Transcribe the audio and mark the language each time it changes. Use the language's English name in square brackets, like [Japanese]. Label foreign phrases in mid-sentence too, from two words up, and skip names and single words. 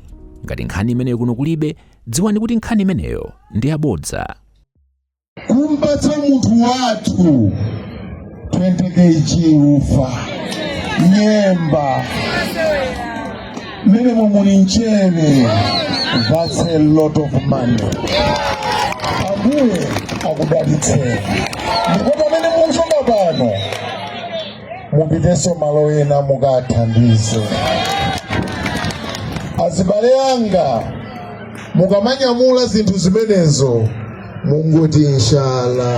[Nyanja] Ngati nkhani imeneyo kuno kulibe, dziwani kuti nkhani imeneyo ndi yabodza. Kumpatsa munthu wathu 20 kg ufa nyemba mene muli mchere, [English] that's a lot of money. [Nyanja] Ambuye akudalitseni ndipo pamene mukuchoka pano mupiteso malo ena mukathandize. Azibale anga mukamanyamula zinthu zimenezo mungoti inshallah.